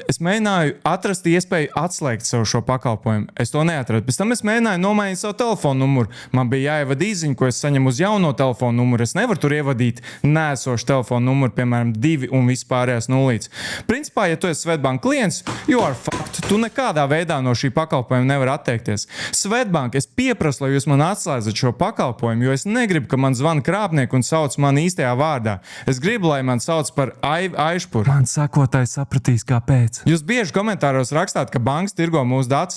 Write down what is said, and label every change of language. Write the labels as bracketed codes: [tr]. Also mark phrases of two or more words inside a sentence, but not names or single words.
[lv] Es mēģināju atrast iespēju atslēgt sev šo pakalpojumu. Es to neatradu. Pēc tam es mēģināju nomainīt savu telefonu numuru. Man bija jāievada īziņa, ko es saņemu uz jauno telefonu numuru. Es nevaru tur ievadīt nēsošu telefonu numuru, piemēram, 2 un vispārējās nulītes. Principā, ja tu esi Svetbank klients, [en] you are fucked. [lv] Tu nekādā veidā no šī pakalpojuma nevar atteikties. Svetbank, es pieprasu, lai jūs man atslēdzat šo pakalpojumu, jo es negribu, ka man zvana krāpnieki un sauc mani īstajā vārdā. Es gribu, lai man sauc par Aišpuru. Man sakotais sapratīs, kāpēc. Jūs bieži komentāros rakstāt, ka bankas tirgo mūsu datus.